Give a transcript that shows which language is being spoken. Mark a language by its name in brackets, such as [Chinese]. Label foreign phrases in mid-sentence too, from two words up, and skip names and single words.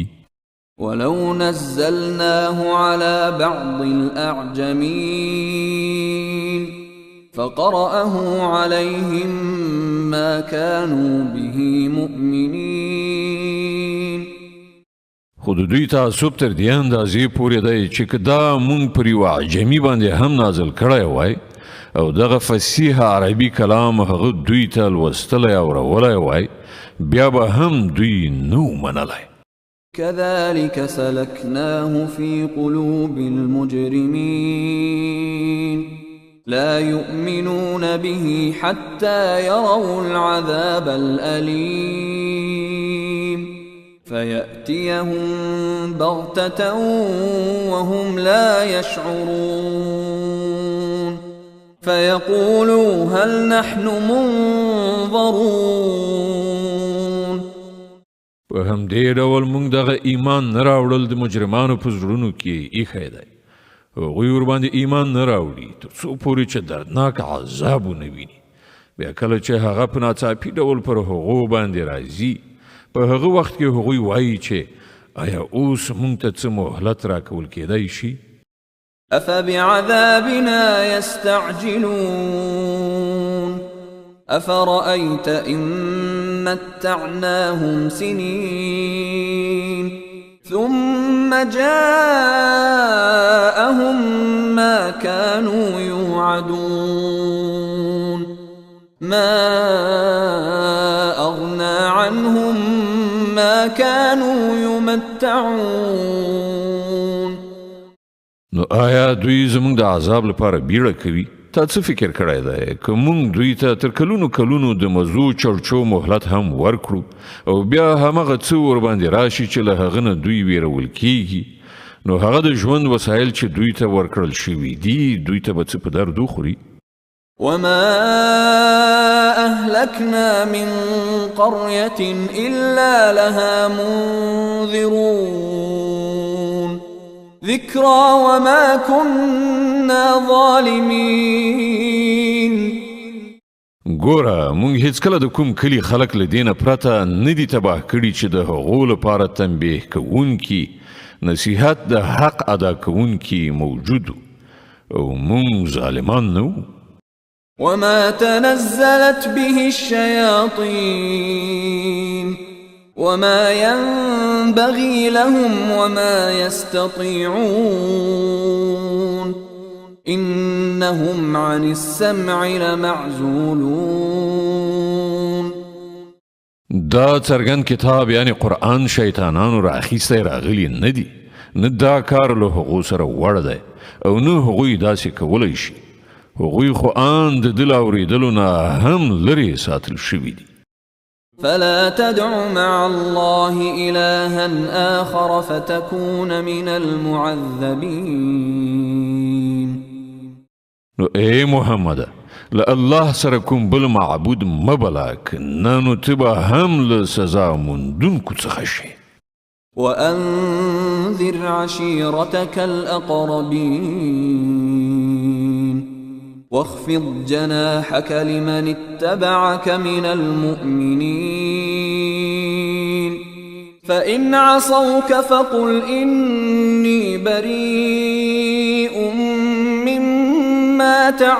[Arabic] ولو نزلناه على بعض الأعجمين فقرأه عليهم ما كانوا به مؤمنين. [Pashto] خو د دوی تعصب تر دې اندازې پورې دی چې که دا مونږ پر یوه عجمي باندې هم نازل کړی وای او دغه فصیح عربي کلام هغه دوی ته لوستلی او اورولی وای بیا به هم دوی نو منلی. [Arabic] كذلك سلكناه في قلوب المجرمين لا يؤمنون به حتى يروا العذاب الأليم فيأتيهم بغتة وهم لا يشعرون فيقولوا هل نحن منظرون. [Pashto] په همدې ډول موږ دغه ایمان نه راوړل د مجرمانو په زړونو کې ایښی دی. هغوی ورباندې ایمان نه راوړي تر څو پورې چې دردناک عذاب ونه ویني. بیا کله چې هغه په ناڅاپي ډول پر هغو باندې راځي په هغه وخت کې هغوی وایي چې آیا اوس موږ ته څه مهلت راکول کېدی شي؟ [Arabic] أفبعذابنا يستعجلون أفرأيت إن متعناهم سنين ثم جاءهم ما كانوا يوعدون ما أغنى عنهم ما كانوا يمتعون. [Pashto] نو آیا دوی زمونږ د عذاب لپاره بیړه کوي؟ تا څه فکر کړی دی که مونږ دوی ته تر کلونو کلونو د مزو چړچو مهلت هم ورکړو او بیا همغه څه ورباندې راشي چې له هغه نه دوی ویرول کیږي، نو هغه د ژوند وسایل چې دوی ته ورکړل شوي دي دوی ته به څه په درد وخوري؟ [Arabic] وما أهلكنا من قرية إلا لها منذرون ذكرى وما كنا ظالمين. [Pashto] ګوره مونږ هیڅکله د کوم کلي خلک له دې نه پرته نه دي تباه کړي چې د هغو لپاره تنبیه کوونکي نصیحت د حق ادا کوونکي موجود او مونږ ظالمان نه وو. [Arabic] وما تنزلت به الشياطين وما ينبغي لهم وما يستطيعون إنهم عن السمع لمعزولون. [Pashto] دا څرګند کتاب یعنی قرآن شیطانانو راخیستی راغلی نه دی، نه دا کار له هغو سره وړ دی او نه هغوی داسې کولی شي. هغوی خو آن د دل اورېدلو نه هم لرې ساتل شوي دي. [Arabic] فلا تدع مع الله إلها آخر فتكون من المعذبين. [Pashto] نو اے محمد له الله سره کوم بل معبود مبلا کنه نو ته به هم له سزا موندونکو څخه شي. [Arabic] وأنذر عشيرتك الأقربين واخفض جناحك لمن اتبعك من المؤمنين فإن عصوك فقل إني بريء مما